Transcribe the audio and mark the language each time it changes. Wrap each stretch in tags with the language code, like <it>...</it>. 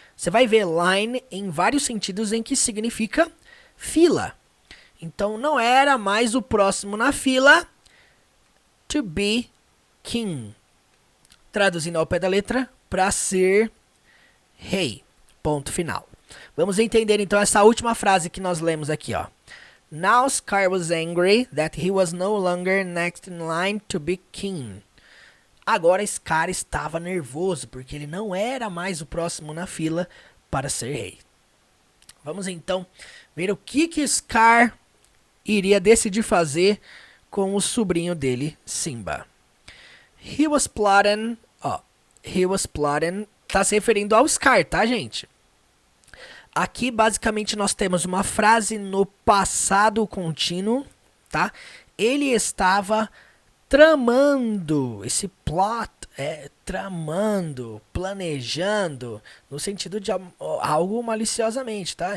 <pt>Você vai ver line em vários sentidos em que significa fila. Então, não era mais o próximo na fila</pt> <en>to be king.</en> <pt>Traduzindo ao pé da letra, para ser rei. Ponto final. Vamos entender então essa última frase que nós lemos aqui, ó.</pt> <en>Now Scar was angry that he was no longer next in line to be king.</en> <pt>Agora Scar estava nervoso porque ele não era mais o próximo na fila para ser rei. Vamos então ver o que Scar iria decidir fazer com o sobrinho dele, Simba.</pt> <en>He was plotting,</en> <pt>tá se referindo ao Scar, tá, gente? Aqui, basicamente, nós temos uma frase no passado contínuo, tá? Ele estava tramando, esse plot tramando, planejando, no sentido de algo maliciosamente, tá?</pt>